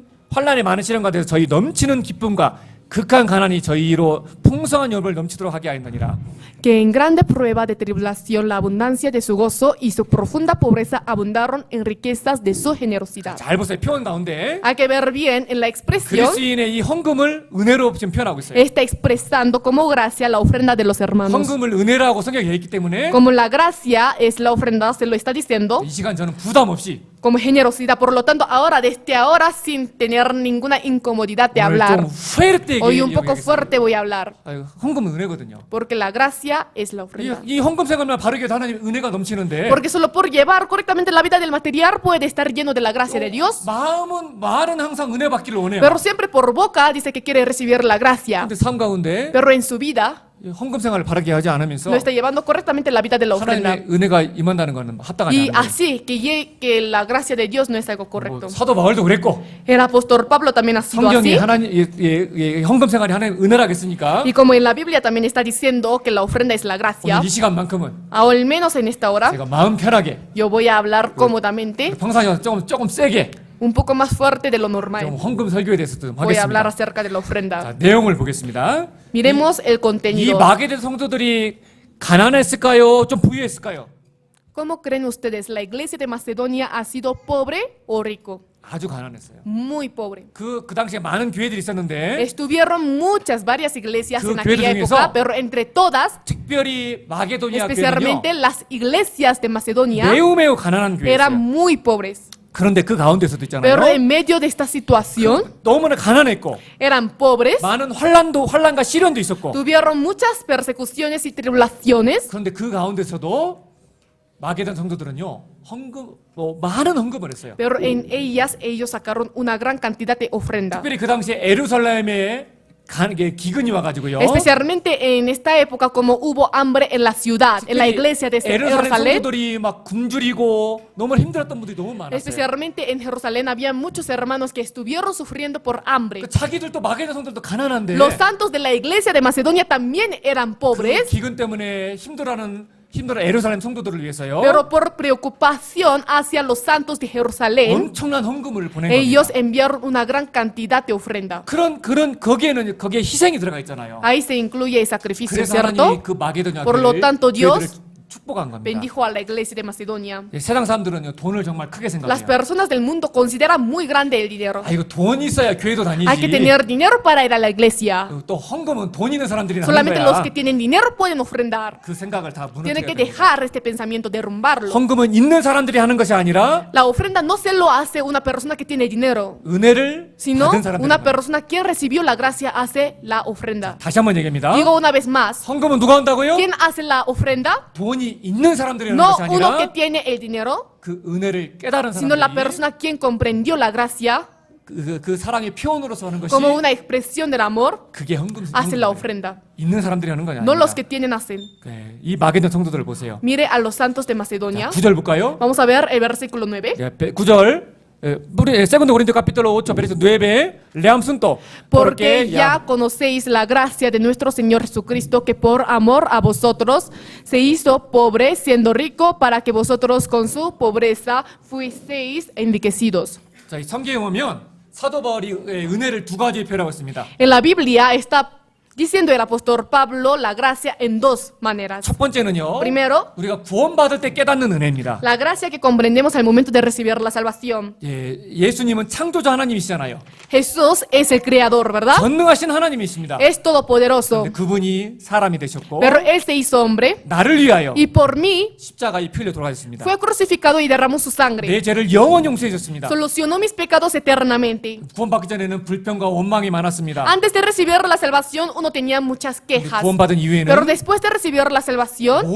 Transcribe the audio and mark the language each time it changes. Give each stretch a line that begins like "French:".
Korean: 환난의 많은 시련 가운데서 저희 넘치는 기쁨과 극한 가난이 저희로 풍성한 열을 넘치도록 하게 하였느니라.
Spanish: que en grande prueba de tribulación la abundancia de su gozo y su profunda pobreza abundaron en riquezas de su generosidad.
Korean: 잘 보세요. 표현 가운데
Spanish: Hay que ver bien en la expresión,
Korean: 그리스인의 이 헌금을 은혜로 지금 표현하고 있어요.
Spanish: está expresando como gracia la ofrenda de los hermanos.
Korean: 헌금을 은혜라고 성경에 되어 있기 때문에
Spanish: Como la gracia es la ofrenda, se lo está diciendo.
Korean: 이 시간 저는 부담 없이
Spanish: como generosidad. Por lo tanto, ahora, desde ahora, sin tener ninguna incomodidad de
Korean: 오늘
Spanish: hablar,
Korean: 좀 fuerte
Spanish: hoy un poco
Korean: 얘기하겠습니다.
Spanish: fuerte voy a hablar,
Korean: 헌금은 은혜거든요.
Spanish: porque la gracia es la ofrenda.
Korean: 이 헌금 생활만 바르게 해도 하나님 은혜가 넘치는데
Spanish: Porque solo por llevar correctamente la vida del material puede estar lleno de la gracia de Dios,
Korean: 말은 항상 은혜 받기를 원해요.
Spanish: pero siempre por boca dice que quiere recibir la gracia,
Korean: 근데 삶 가운데
Spanish: pero en su vida
Korean: 이 헌금 생활을 바르게 하지 않으면서
Spanish: no está llevando correctamente la vida de la ofrenda.
Korean: 하나님의 은혜가 임한다는 것은 합당하지
Spanish: Y
Korean: 않은 거예요.
Spanish: así que la gracia de Dios no es algo correcto.
Korean: 뭐 사도 바울도 그랬고
Spanish: El apóstol Pablo también ha sido
Korean: 성경이
Spanish: así.
Korean: 하나님 헌금 생활이 하나님 은혜라겠습니까?
Spanish: Y como en la Biblia también está diciendo que la ofrenda es la gracia,
Korean: 오늘 이 시간만큼은
Spanish: al menos en esta hora,
Korean: 제가 마음 편하게
Spanish: yo voy a hablar cómodamente,
Korean: 평상시보다 조금 세게
Spanish: un poco más fuerte de lo
Korean: 좀
Spanish: normal.
Korean: 헌금 설교에 대해서 좀
Spanish: Voy a hablar acerca de la ofrenda.
Korean: 자, 내용을 보겠습니다.
Spanish: Miremos el
Korean: 이
Spanish: contenido.
Korean: 마게된 성도들이 가난했을까요? 좀 부유했을까요?
Spanish: ¿Cómo creen ustedes? ¿La iglesia de Macedonia ha sido pobre o rico?
Korean: 아주 가난했어요.
Spanish: Muy pobre.
Korean: 그 당시에 많은 교회들이 있었는데
Spanish: Estuvieron varias iglesias
Korean: 그
Spanish: en aquella
Korean: 교회들
Spanish: época,
Korean: 중에서
Spanish: pero entre todas,
Korean: 특별히 마게도니아 교회는요
Spanish: especialmente las iglesias de Macedonia,
Korean: 매우 가난한
Spanish: eran
Korean: 교회였어요.
Spanish: muy pobres.
Korean: 그런데 그 가운데서도
Spanish: Pero
Korean: 있잖아요.
Spanish: en medio de esta situación,
Korean: 너무나 가난했고
Spanish: eran pobres,
Korean: 많은 환란과 시련도 있었고
Spanish: tuvieron muchas persecuciones y tribulaciones,
Korean: 그런데 그 가운데서도 마게던 성도들은요 많은 헌금을 했어요.
Spanish: pero en ellas ellos sacaron una gran cantidad de ofrenda.
Korean: 특별히 그 당시에 에루살렘에 기근이 와가지고요.
Spanish: Especialmente en esta época, como hubo hambre en la ciudad, en la iglesia de
Korean: 에루살렘
Spanish: Jerusalén,
Korean: 성도들이 막 굶주리고 너무 힘들었던 분들이 너무 많았어요.
Spanish: especialmente en Jerusalén, había muchos hermanos que estuvieron sufriendo por hambre.
Korean: 그 자기들도 마게던 성도들도 가난한데
Spanish: Los santos de la iglesia de Macedonia también eran
Korean: 그
Spanish: pobres,
Korean: 기근 때문에 힘들어 에루살렘 성도들을 위해서요.
Spanish: pero por preocupación hacia los santos de Jerusalén,
Korean: 엄청난 헌금을 보낸
Spanish: ellos
Korean: 겁니다.
Spanish: enviaron una gran cantidad de ofrenda.
Korean: 거기에 희생이 들어가 있잖아요.
Spanish: Ahí se incluye el sacrificio,
Korean: 그래서
Spanish: ¿cierto?
Korean: 하나님이 그 마게도냐
Spanish: Por lo tanto,
Korean: 교회들을
Spanish: Dios
Korean: 축복한 겁니다.
Spanish: Bendijo a la iglesia de Macedonia.
Korean: 세상 사람들은요 돈을 정말 크게
Spanish: Las
Korean: 생각해요.
Spanish: personas del mundo consideran muy grande el dinero.
Korean: 아 이거 돈이 있어야 교회도 다니지.
Spanish: Hay que tener dinero para ir a la iglesia.
Korean: 또 헌금은 돈 있는 사람들이 하는
Spanish: Solamente
Korean: 거야.
Spanish: los que tienen dinero pueden ofrendar.
Korean: 그 생각을 다
Spanish: Tienen que
Korean: 무너뜨려야 돼요.
Spanish: dejar este pensamiento, derrumbarlo.
Korean: 헌금은 있는 사람들이 하는 것이 아니라
Spanish: La ofrenda no se lo hace una persona que tiene dinero,
Korean: 은혜를
Spanish: sino
Korean: 받은 사람들이
Spanish: una
Korean: 하는 거야.
Spanish: persona quien recibió la gracia hace la ofrenda.
Korean: 다시 한번 얘기합니다.
Spanish: Digo una vez más,
Korean: 헌금은 누가 한다고요?
Spanish: ¿quién hace la ofrenda?
Korean: 돈이 있는 사람들이 하는
Spanish: No
Korean: 것이
Spanish: uno que
Korean: 아니라
Spanish: tiene el dinero,
Korean: 그 은혜를 깨달은
Spanish: sino la
Korean: 사람들이
Spanish: persona quien comprendió la gracia
Korean: 그 사랑의 표현으로서 하는 것이
Spanish: como una expresión del amor,
Korean: 그게 헌금
Spanish: hace la ofrenda.
Korean: 있는 사람들이 하는 건
Spanish: No
Korean: 아닙니다.
Spanish: los que tienen hacen.
Korean: 네, 이 마게돈 성도들을 보세요.
Spanish: Mire a los santos de Macedonia.
Korean: 9절 볼까요?
Spanish: Vamos a ver el versículo 9. 9절 segundo Corintios capítulo 8 verso 9 leamos juntos. Porque ya conocéis la gracia de nuestro Señor Jesucristo, que por amor a vosotros se hizo pobre, siendo rico, para que vosotros con su pobreza fuisteis enriquecidos.
Korean: 자, 이 성경에 보면 사도 바울이 은혜를 두 가지 표현하고 있습니다.
Spanish: En la Biblia está diciendo el apóstol Pablo la gracia en dos maneras.
Korean: 첫 번째는요.
Spanish: Primero,
Korean: 우리가 구원받을 때 깨닫는 은혜입니다.
Spanish: la gracia que comprendemos al momento de recibir la salvación.
Korean: 예수님은 창조자 하나님이시잖아요.
Spanish: Jesús es el creador, ¿verdad?
Korean: 전능하신 하나님이십니다.
Spanish: Es todopoderoso.
Korean: 근데 그분이 사람이 되셨고
Spanish: Pero Él se hizo hombre
Korean: 나를 위하여
Spanish: y por mí
Korean: 십자가에 피 흘려 돌아가셨습니다.
Spanish: fue crucificado y derramó su sangre.
Korean: 내 죄를 영원 용서해 줬습니다.
Spanish: Solucionó mis pecados eternamente.
Korean: 구원받기 전에는 불평과 원망이 많았습니다.
Spanish: Antes de recibir la salvación, uno tenía muchas
Korean: 근데
Spanish: quejas.
Korean: 구원받은 이후에는
Spanish: Pero después de recibir la salvación,